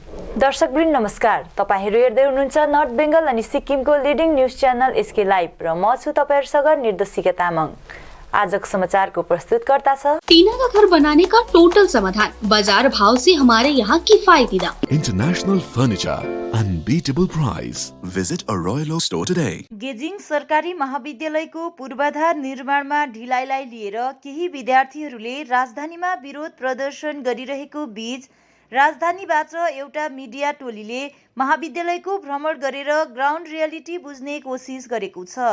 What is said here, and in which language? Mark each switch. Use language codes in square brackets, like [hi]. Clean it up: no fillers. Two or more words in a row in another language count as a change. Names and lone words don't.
[ne] दर्शकवृन्द नमस्कार। तपाईहरु हेर्दै हुनुहुन्छ नर्थ बेंगल अनि सिक्किमको [en] leading news channel [ne] एसके लाइभ र म छु तपाईहरुसँग निर्देशिका तामाङ। आजको समाचारको प्रस्तुतकर्ता छ [hi] टीना का घर बनाने का टोटल समाधान, बाजार भाव से हमारे यहाँ किफायती दाम। [en] International Furniture, unbeatable price. Visit a Royal Oak store today. [ne] गेजिङ सरकारी महाविद्यालयको पूर्वाधार निर्माणमा ढिलाइलाई लिएर केही विद्यार्थीहरूले राजधानीमा विरोध प्रदर्शन गरिरहेको बीच राजधानीबाट एउटा मिडिया टोलीले महाविद्यालयको भ्रमण गरेर [en] ground reality [ne] बुझ्ने कोसिस गरेको छ।